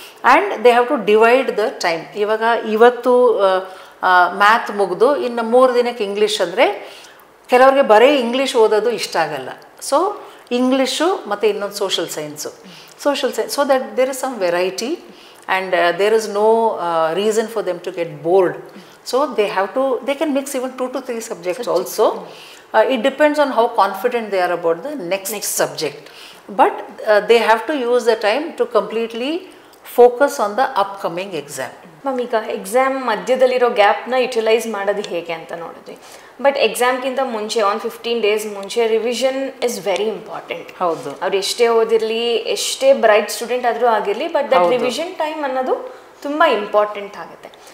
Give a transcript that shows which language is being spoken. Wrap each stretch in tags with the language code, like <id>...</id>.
<en>And they have to divide the time.</en> <kn>ಇವಾಗ ಇವತ್ತು math ಮುಗಿದು ಇನ್ನು 3 ದಿನಕ್ಕೆ ಇಂಗ್ಲೀಷ್ ಅಂದರೆ ಕೆಲವ್ರಿಗೆ ಬರೀ ಇಂಗ್ಲೀಷ್ ಓದೋದು ಇಷ್ಟ ಆಗಲ್ಲ.</kn> <en>so English</en> <kn>ಮತ್ತು ಇನ್ನೊಂದು</kn> <en>Social science, so that there is some variety and there is no reason for them to get bored. So they can mix even 2 to 3 subjects also. It depends on how confident they are about the next subject. But they have to use the time to completely focus on the upcoming exam.</en> <kn>Ma'am, ಈಗ exam ಮಧ್ಯದಲ್ಲಿರೋ ಗ್ಯಾಪ್ನ utilise ಮಾಡೋದು ಹೇಗೆ ಅಂತ ನೋಡಿದ್ವಿ. But ಎಕ್ಸಾಮ್ಗಿಂತ ಮುಂಚೆ 15 days ಮುಂಚೆ</kn> <en>Revision is very important.</en> <kn>ಹೌದು, ಅವ್ರು ಎಷ್ಟೇ ಓದಿರಲಿ, ಎಷ್ಟೇ ಬ್ರೈಟ್ ಸ್ಟೂಡೆಂಟ್ ಆದರೂ ಆಗಿರಲಿ,</kn> <en>but that revision time</en> <kn>ಅನ್ನೋದು ತುಂಬ ಇಂಪಾರ್ಟೆಂಟ್ ಆಗುತ್ತೆ.</kn>